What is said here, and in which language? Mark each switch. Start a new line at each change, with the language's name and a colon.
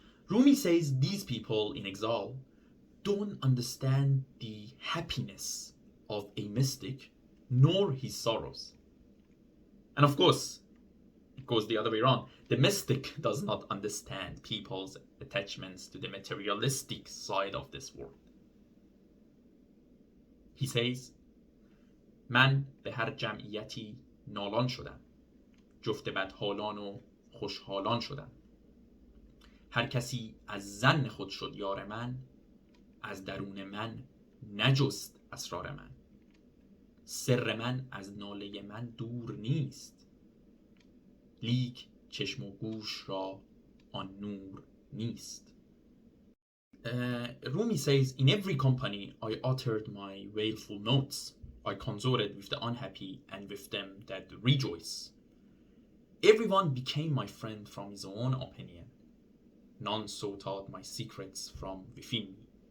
English: Rumi says these people in exile don't understand the happiness of a mystic nor his sorrows. And of course, it goes the other way around. The mystic does not understand people's attachments to the materialistic side of this world. He says
Persian: من به هر جمعیتی نالان شدم جفت بدحالان و خوشحالان شدم هر کسی از ظن خود شد یار من از درون من نجست اسرار من سر من از ناله من دور نیست لیک چشم و گوش را آن نور نیست.
English: Rumi says, in every company I uttered my wailful notes. I consorted with the unhappy and with them that rejoice. Everyone became my friend from his own opinion. None sought out my secrets from within me.